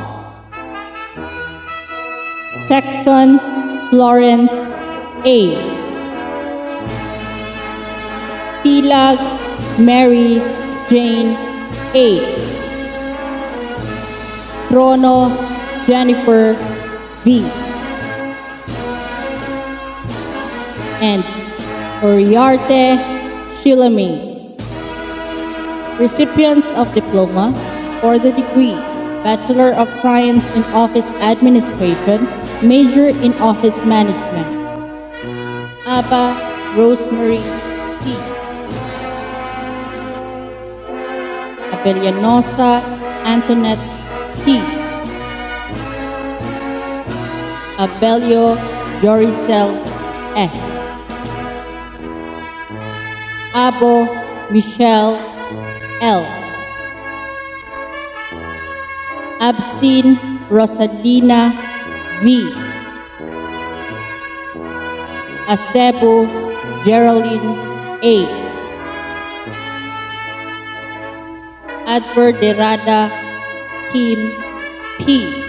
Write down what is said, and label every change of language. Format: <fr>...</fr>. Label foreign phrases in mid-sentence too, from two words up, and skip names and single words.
<en>Texon Florence A. Tilag Mary Jane A. Trono Jennifer V. And Uriarte Sheila May. Recipients of diploma for the degree Bachelor of Science in Office Administration, major in Office Management. Aba Rosemary T. Abellanosa Antoinette T. Abelio Joricel S. Abo Michelle L. Absin Rosalina V. Acebo Geraldine A. Adverderada Kim P.</en>